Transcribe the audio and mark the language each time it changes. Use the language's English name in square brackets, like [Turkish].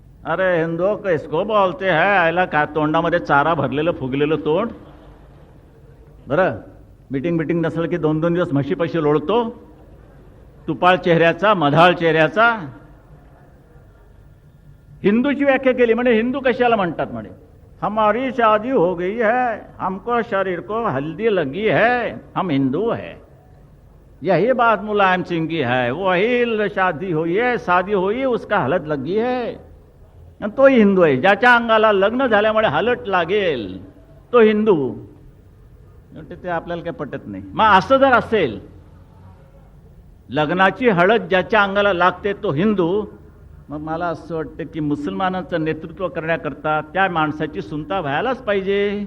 [Marathi] अरे हिंदू किसको बोलते है? आयला का तोंडामध्ये चारा भरलेलं फुगलेलं तोंड. बरं, मिटिंग नसलं की 2-2 दिवस म्हशीपाशी लोळतो, तुपाळ चेहऱ्याचा, मधाळ चेहऱ्याचा. हिंदूची व्याख्या केली. म्हणे हिंदू कशाला म्हणतात? [Hindi] म्हणे हमारी शादी हो गई है, हमको शरीर को हल्दी लगी है, हम हिंदू है. यही बात मुलायम सिंह की है. वही शादी हुई उसका हलत लगी है, तो हिंदू आहे. [Marathi] ज्याच्या अंगाला लग्न झाल्यामुळे हलट लागेल तो हिंदू. ते आपल्याला काही पटत नाही. मग असं जर असेल, लग्नाची हळद ज्याच्या अंगाला लागते तो हिंदू, मग मला असं वाटतं की मुसलमानांचं नेतृत्व करण्याकरता त्या माणसाची सुनता व्हायलाच पाहिजे.